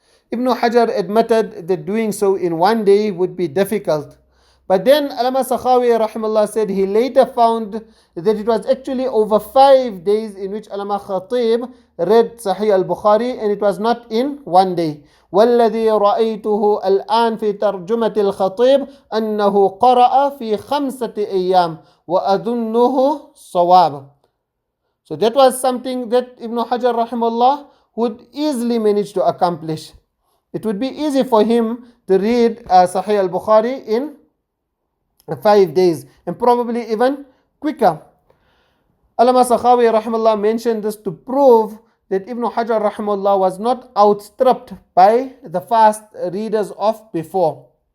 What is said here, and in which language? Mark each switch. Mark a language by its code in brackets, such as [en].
[en] Ibn Hajar admitted that doing so in 1 day would be difficult, But then Allama Sakhawi rahimahullah said he later found that it was actually over 5 days in which Allama Khatib read Sahih al-Bukhari, and it was not in one day. [ar] والذي رأيته الآن في ترجمة الخطيب أنه قرأ في 5 أيام وأظنه صواب. [en] So that was something that Ibn Hajar rahimahullah would easily manage to accomplish. It would be easy for him to read Sahih al-Bukhari in 5 days, and probably even quicker. Allama Sakhawi rahimahullah mentioned this to prove that Ibn Hajar rahimahullah was not outstripped by the fast readers of before.